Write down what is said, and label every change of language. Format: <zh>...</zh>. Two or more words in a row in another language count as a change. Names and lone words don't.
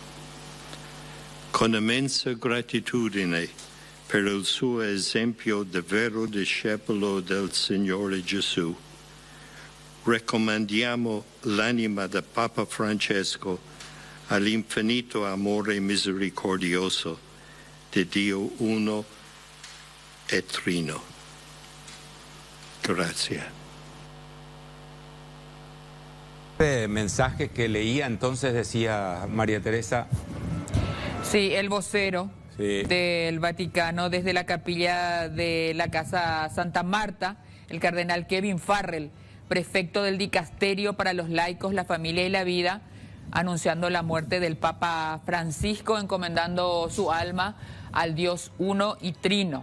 <it>Con immensa gratitudine per il suo esempio di vero discepolo del Signore Gesù, raccomandiamo l'anima del Papa Francesco all'infinito amore misericordioso di Dio uno e trino.</it> <es>Gracias. Este mensaje que leía entonces decía María Teresa. Sí, el vocero Sí. del Vaticano desde la capilla de la Casa Santa Marta, el cardenal Kevin Farrell, prefecto del Dicasterio para los Laicos, la Familia y la Vida, anunciando la muerte del Papa Francisco, encomendando su alma al Dios uno y trino.</es>